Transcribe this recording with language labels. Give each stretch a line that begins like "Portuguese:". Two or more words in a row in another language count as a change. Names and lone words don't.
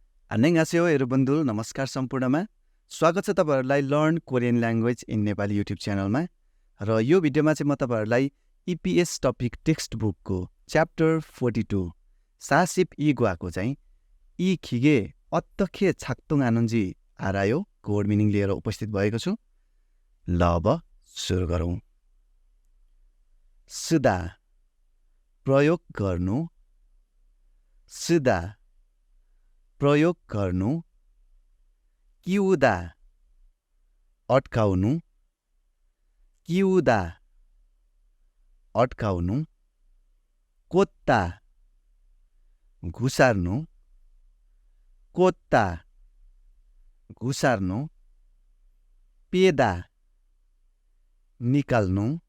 Korean: 안녕하세요 여러분들
Nepali: नमस्कार सम्पूर्णमा स्वागत छ तपाईहरुलाई लर्न कोरियन ल्याङ्ग्वेज इन नेपाली युट्युब च्यानलमा र यो भिडियोमा चाहिँ म तपाईहरुलाई EPS टपिक टेक्स्ट बुकको च्याप्टर 42 40 이과को चाहिँ
Korean: 이 기계 어떻게 작동하는지 알아요?
English: code meaning
Nepali: लिएर उपस्थित भएको छु। ल अब सुरु गरौँ। 쓰다 प्रयोग गर्नु, 쓰다 प्रयोग गर्नु, 끼우다 अड्काउनु, 끼우다 अड्काउनु, कोत्ता घुसार्नु, कोत्ता घुसार्नु, पेदा निकाल्नु,